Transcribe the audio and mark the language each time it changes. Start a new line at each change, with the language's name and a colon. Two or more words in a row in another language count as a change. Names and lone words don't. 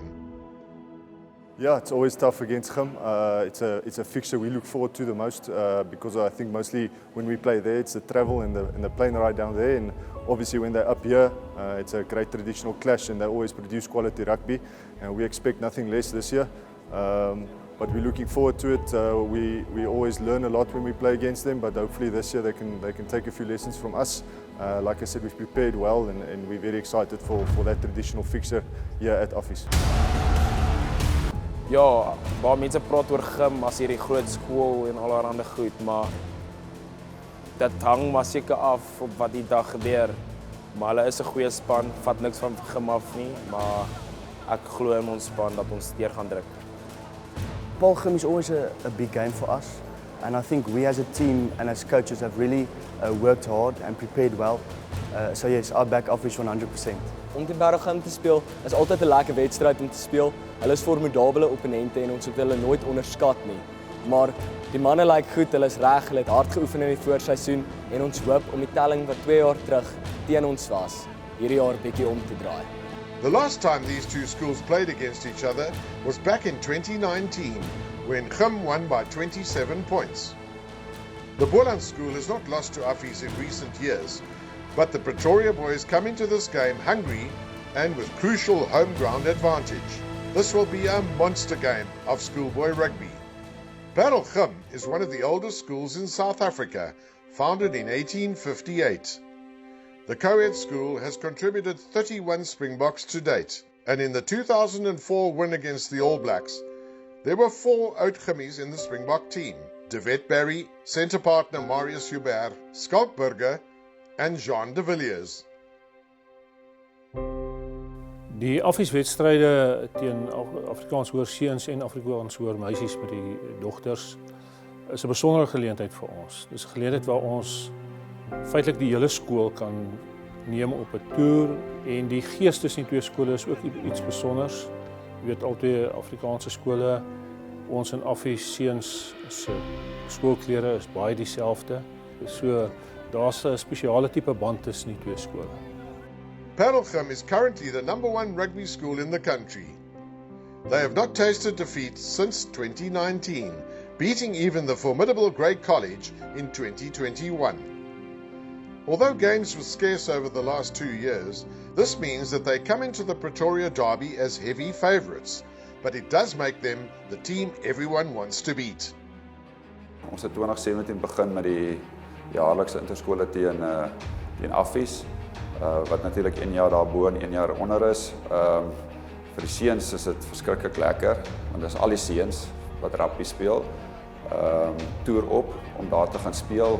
English: Yeah, it's always tough against Gym. It's a fixture we look forward to the most because I think mostly when we play there, it's the travel and the plane ride down there, and obviously when they're up here, it's a great traditional clash, and they always produce quality rugby, and we expect nothing less this year. But we're looking forward to it. We always learn a lot when we play against them, but hopefully this year they can take a few lessons from us. Like I said, we've prepared well, and we're very excited for that traditional fixture here at Affies.
Afrikaans: Ja, baie mense praat oor Gym as hierdie groot skool en allerlei goed, maar dit hang maar seker af op wat die dag gebeur. Maar hulle is 'n goeie span, vat niks van Gym af nie, maar ek glo in ons span dat ons deur gaan druk.
English: Paarl Gym is always a big game for us, and I think we as a team and as coaches have really worked hard and prepared well. So yes, I back Affies 100%.
Afrikaans: Om teen Paarl Gym te speel is altyd 'n lekker wedstryd om te speel. Hulle is formidable opponente en ons moet hulle nooit onderskat nie. Maar die manne lyk goed, hulle is reg, hulle het hard geoefen in die voorseisoen en ons hoop om die telling wat 2 jaar terug teen ons was, hierdie jaar bietjie om te draai.
English: The last time these two schools played against each other was back in 2019, when Gym won by 27 points. The Boerland school has not lost to Affies in recent years, but the Pretoria boys come into this game hungry and with crucial home ground advantage. This will be a monster game of schoolboy rugby. Paarl Gym is one of the oldest schools in South Africa, founded in 1858. The co-ed school has contributed 31 Springboks to date, and in the 2004 win against the All Blacks, there were 4 Oud-Gimmies in the Springbok team: De Wet Barry, centre partner Marius Hubert, Skalk Burger, and Jean de Villiers.
Afrikaans: Die Affies-wedstryde teen Afrikaans hoër seuns en Afrikaans hoër meisies met die dogters is 'n besondere geleentheid vir ons. Dis 'n geleentheid waar ons feitelik die hele skool kan neem op 'n toer en die gees tussen die twee skole is ook iets besonders. Jy weet, albei Afrikaanse skole, ons en Affies seuns se skoolklere is baie dieselfde. So daar's 'n spesiale tipe band tussen die twee skole.
English: Paarl is currently the #1 rugby school in the country. They have not tasted defeat since 2019, beating even the formidable Grey College in 2021. Although games were scarce over the last 2 years, this means that they come into the Pretoria Derby as heavy favourites, but it does make them the team everyone wants to beat.
Afrikaans: Ons het 2017 begin met die jaarlikse interskole teen Affies, wat natuurlik 1 jaar daarbo en 1 jaar onder is. Vir die seuns is dit verskriklik lekker, want dis al die seuns wat rugby speel, toer op om daar te gaan speel.